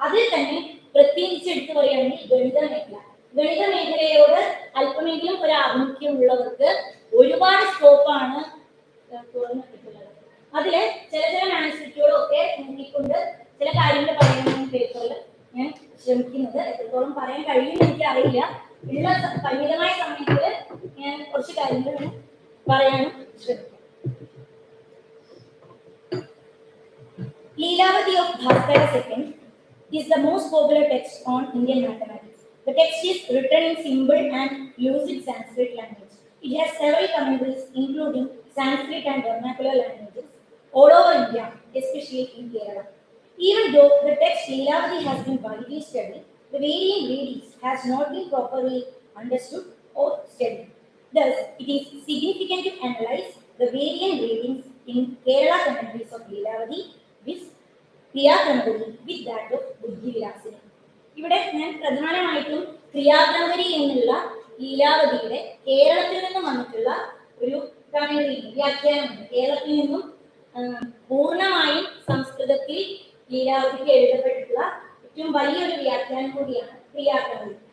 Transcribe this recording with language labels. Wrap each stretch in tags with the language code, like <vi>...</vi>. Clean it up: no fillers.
<ml>അതിൽ തന്നെ പ്രത്യേകിച്ച് എടുത്തു പറയുകയാണെങ്കിൽ ഗണിത മേഖലയോട് അല്പമെങ്കിലും ഒരു ആഭിമുഖ്യമുള്ളവർക്ക് ഒരുപാട് സ്കോപ്പാണ് തുറന്നിട്ടുള്ളത്. അതില് ചില മാനുസ്ക്രിപ്റ്റുകളൊക്കെ നോക്കിക്കൊണ്ട് ചില കാര്യങ്ങൾ കാര്യങ്ങൾ പറയാനാണ് പേപ്പറിൽ ഞാൻ ശ്രമിക്കുന്നത്. എത്രത്തോളം പറയാൻ കഴിയുമെന്ന് എനിക്ക് അറിയില്ല. ഉള്ള പരിമിതമായ സമയത്തിൽ ഞാൻ കുറച്ച് കാര്യങ്ങൾ പറയാനും ശ്രമിക്കാം.</ml> <en>Leelavati of Bhaskara II is the most popular text on Indian mathematics. The text is written in simple and lucid Sanskrit language. It has several commentaries, including Sanskrit and vernacular languages, all over India, especially in Kerala. Even though the text Leelavati has been widely studied, the varying readings has not been properly understood or studied. Thus, it is significant to analyze the varying readings in Kerala commentaries of Leelavati with Kriyakramakari with that of Buddhivilasini.</en> <ml>ഇവിടെ ഞാൻ പ്രധാനമായിട്ടും ക്രിയാക്രമകരി എന്നുള്ള ലീലാവതിയുടെ കേരളത്തിൽ നിന്നും വന്നിട്ടുള്ള ഒരു commentary വ്യാഖ്യാനമുണ്ട്. കേരളത്തിൽ നിന്നും പൂർണ്ണമായും സംസ്കൃതത്തിൽ ലീലാവതിക്ക് എഴുതപ്പെട്ടിട്ടുള്ള ഏറ്റവും വലിയൊരു വ്യാഖ്യാനം കൂടിയാണ് ക്രിയാക്രമകരി.</ml>